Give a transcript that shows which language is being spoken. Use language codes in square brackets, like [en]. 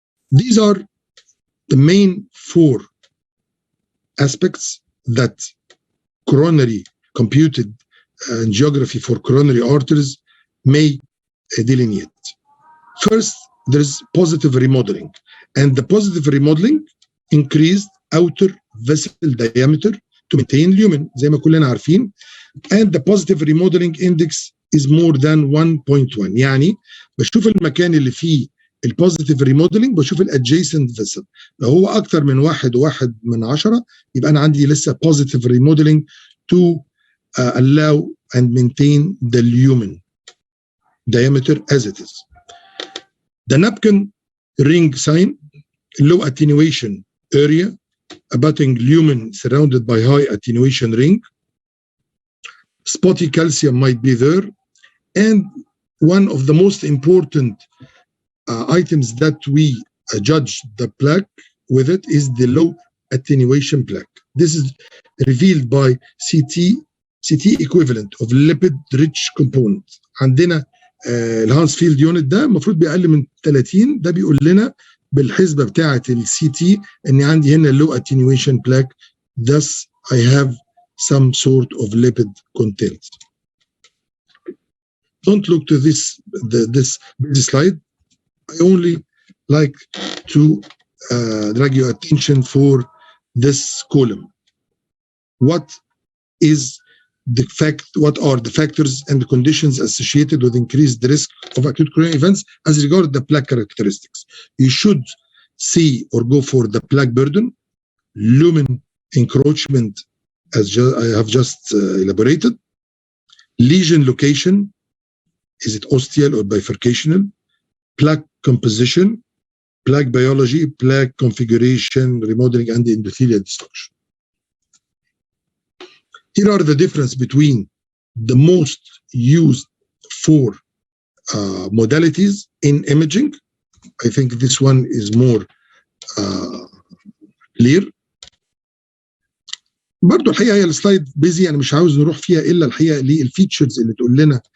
[en] These are the main four aspects that coronary computed angiography for coronary arteries may delineate. First, there is positive remodeling, and the positive remodeling increased outer vessel diameter to maintain lumen, [ar] زي ما كلنا عارفين, [en] and the positive remodeling index is more than 1.1. [ar] يعني بشوف المكان اللي فيه البوزيتيف ريموديلنج بشوف الادجيسنت فيسل، لو هو اكتر من 1.1 يبقى انا عندي لسه [en] positive remodeling to allow and maintain the lumen diameter as it is. The napkin ring sign, low attenuation area, abutting lumen surrounded by high attenuation ring. Spotty calcium might be there. And one of the most important items that we judge the plaque with it is the low attenuation plaque. This is revealed by CT equivalent of lipid-rich component. [ar] عندنا الهانسفيلد يونت ده المفروض بأقل من 30، ده بيقول لنا بالحسبة بتاعة السي تي إن عندي هنا [en] low attenuation plaque, thus I have some sort of lipid content. Don't look to this slide. I only like to drag your attention for this column. What are the factors and the conditions associated with increased risk of acute coronary events as regards the plaque characteristics? You should see or go for the plaque burden, lumen encroachment, as I have just elaborated, lesion location, is it ostial or bifurcational, plaque composition, plaque biology, plaque configuration, remodeling, and endothelial destruction. Here are the difference between the most used for modalities in imaging. I think this one is more clear. [ar] برضو الحقيقه هي السلايد بيزي، انا مش عاوز نروح فيها الا الحقيقه للفيتشرز اللي تقول لنا.